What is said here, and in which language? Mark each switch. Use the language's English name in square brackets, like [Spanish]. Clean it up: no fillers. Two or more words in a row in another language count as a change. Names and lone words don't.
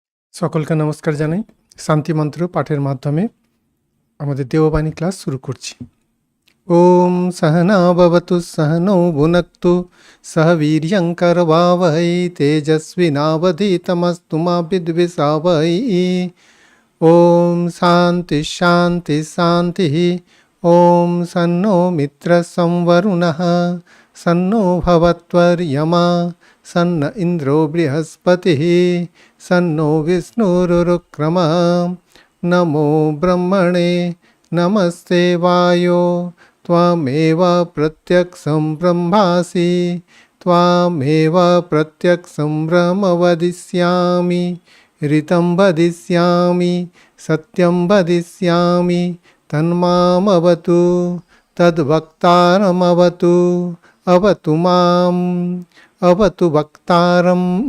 [Bangla] সকলকে নমস্কার জানাই। শান্তি মন্ত্র পাঠের মাধ্যমে আমাদের দেববাণী ক্লাস শুরু করছি। [Sanskrit] ওম সহনা ভবতু সহনৌ ভুনক্তু সহ বীর্যং করবাবহৈ তেজস্বিনাবধীতমস্তু মা বিদ্বিষাবহৈ। ওম শান্তি শান্তি শান্তি। ওম সন্নো মিত্র সংবরুণঃ সন্নো ভবত্বর্য়মা सन्न इंद्रो बृहस्पतिः सन्नो विष्णुरुक्रमः। नमो ब्रह्मणे नमस्ते वायो त्वमेव प्रत्यक्षं ब्रह्मासि त्वमेव प्रत्यक्षं ब्रह्म वदिष्यामि ऋतं वदिष्यामि सत्यं वदिष्यामि तन्मामवतु तद्वक्तारमवतु अवतु माम् अवतु वक्तारम्।